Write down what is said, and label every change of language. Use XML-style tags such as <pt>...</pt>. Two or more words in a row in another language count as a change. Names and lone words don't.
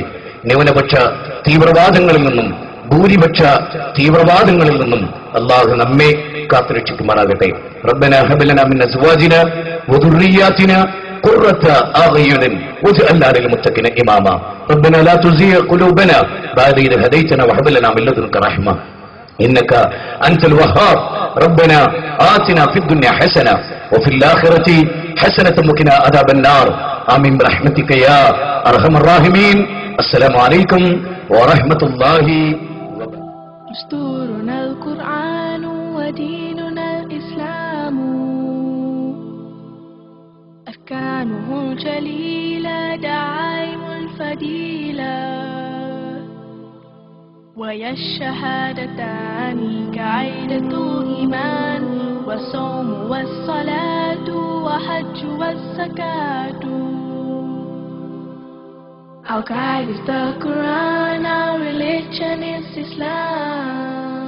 <ml>ന്യൂനപക്ഷ തീവ്രവാദങ്ങളിൽ നിന്നും ഭൂരിപക്ഷ തീവ്രവാദങ്ങളിൽ നിന്നും അള്ളാഹു നമ്മെ കാത്തുരക്ഷിക്കുമാറാകട്ടെ.</ml> <ar>ربنا هب لنا من أزواجنا وذرياتنا قرة أعين واجعلنا للمتقين إماما. ربنا لا تزغ قلوبنا بعد إذ هديتنا وهب لنا من لدنك رحمة إنك أنت الوهاب. ربنا آتنا في الدنيا حسنة وفي الآخرة حسنة وقنا عذاب النار. آمين برحمتك يا أرحم الراحمين. السلام عليكم ورحمة الله وبركاته. دستورنا القرآن وديننا الإسلام، أركانه الجليلة دعائم الفضيلة، ويا الشهادتان كعيدة إيمان، والصوم والصلاة وحج والزكاة.</ar> <en>Our guide is the Quran, our religion is Islam.</en>